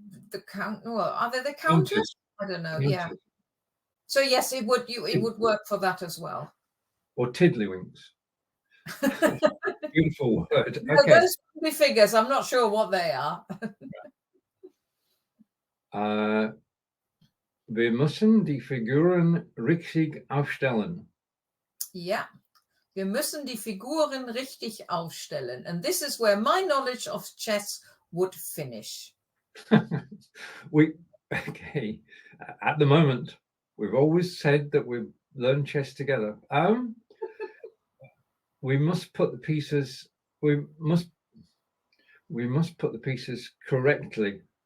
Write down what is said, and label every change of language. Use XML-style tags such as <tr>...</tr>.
<en>The count, well, are they the counters? I don't know. Yeah. So yes, it would work for that as well. Or tiddlywinks. Beautiful word. No, okay. Those would be figures. I'm not sure what they are.</en> <de>Wir müssen die Figuren richtig aufstellen.</de> <en>Yeah.</en> <de>Wir müssen die Figuren richtig aufstellen.</de> <en>And this is where my knowledge of chess would finish. Okay. At the moment, we've always said that we've learned chess together. We must put the pieces. We must put the pieces correctly.</en>